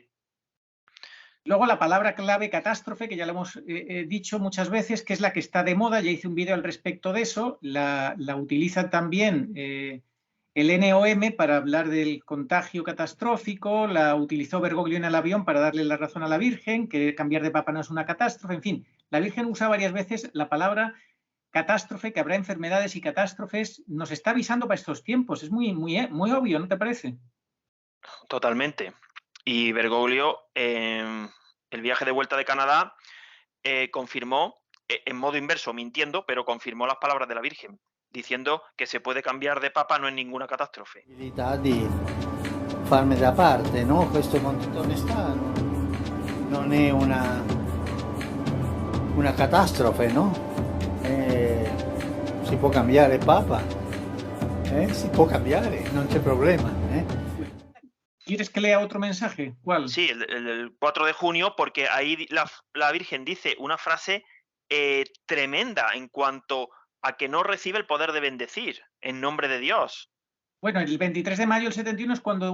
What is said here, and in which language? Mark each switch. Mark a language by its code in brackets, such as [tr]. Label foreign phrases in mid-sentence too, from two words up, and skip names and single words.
[es] Luego la palabra clave catástrofe, que ya lo hemos dicho muchas veces, que es la que está de moda, ya hice un vídeo al respecto de eso, la utiliza también el NOM para hablar del contagio catastrófico, la utilizó Bergoglio en el avión para darle la razón a la Virgen, que cambiar de papa no es una catástrofe, en fin, la Virgen usa varias veces la palabra catástrofe, que habrá enfermedades y catástrofes, nos está avisando para estos tiempos, es muy obvio, ¿no te parece? Totalmente. Y Bergoglio, el viaje de vuelta de Canadá, confirmó, en modo inverso, mintiendo, pero confirmò las palabras de la Virgen, diciendo que se puede cambiar de papa, no es ninguna catástrofe. [it] Di farmi da parte, no? Questo con tutta onestà non è una catastrofe, no? Si può cambiare papa, si può cambiare, non c'è problema. [es] ¿Quieres que lea otro mensaje? ¿Cuál? Sí, el del 4 de junio, porque ahí la Virgen dice una frase tremenda en cuanto a que no recibe el poder de bendecir en nombre de Dios. Bueno, el 23 de mayo del 71 es cuando